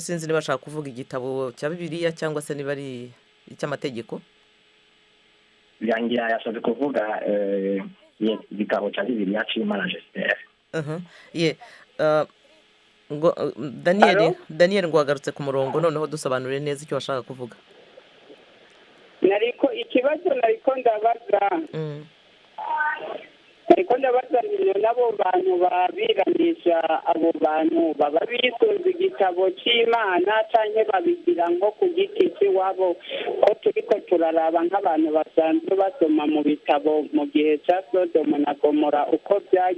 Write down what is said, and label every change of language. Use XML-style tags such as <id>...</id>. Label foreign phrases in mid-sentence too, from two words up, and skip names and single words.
<rw>Sinzi niba bashaka kuvuga igitabo cya Bibiliya cyangwa se niba ari icy'amategeko. Yangira yashatse kuvuga igitabo cya Bibiliya cy'Imana Jesper. Ngo Daniel ngo wagarutse ku murongo, noneho dusobanurire neza icyo washaka kuvuga.</rw> <rn>Nariko ikibazo nariko ndabaza. Nariko ndabaza nabo bantu babiranisha, abo bantu baba bisunze igitabo cy'Imana canke babigira nko ku giti cy'iwabo, ko turiko turaraba nk'abantu basanzwe basoma mu bitabo mu gihe cya Sodomu na Gomora uko byagiye.</rn>